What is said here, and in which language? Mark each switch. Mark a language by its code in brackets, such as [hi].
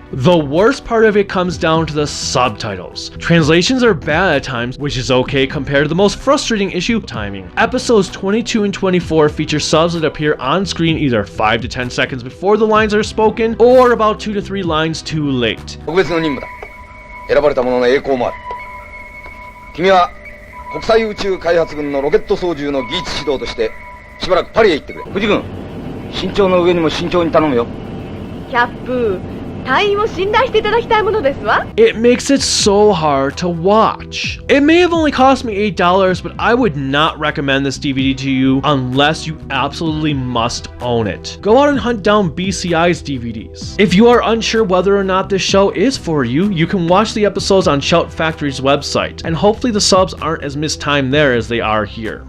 [en] The worst part of it comes down to the subtitles. Translations are bad at times, which is okay compared to the most frustrating issue, timing. Episodes 22 and 24 feature subs that appear on screen either 5 to 10 seconds before the lines are spoken, or about 2 to 3 lines too late. [ja] 特別の任務だ。選ばれた者の栄光もある。君は国際宇宙開発軍のロケット操縦の技術指導としてしばらくパリへ行ってくれ。藤君、身長の上にも慎重に頼むよ。キャップ、隊員を信頼していただきたいものですわ。 [en] It makes it so hard to watch. It may have only cost me $8, but I would not recommend this DVD to you unless you absolutely must own it. Go out and hunt down BCI's DVDs. If you are unsure whether or not this show is for you, you can watch the episodes on Shout Factory's website, and hopefully the subs aren't as mistimed there as they are here.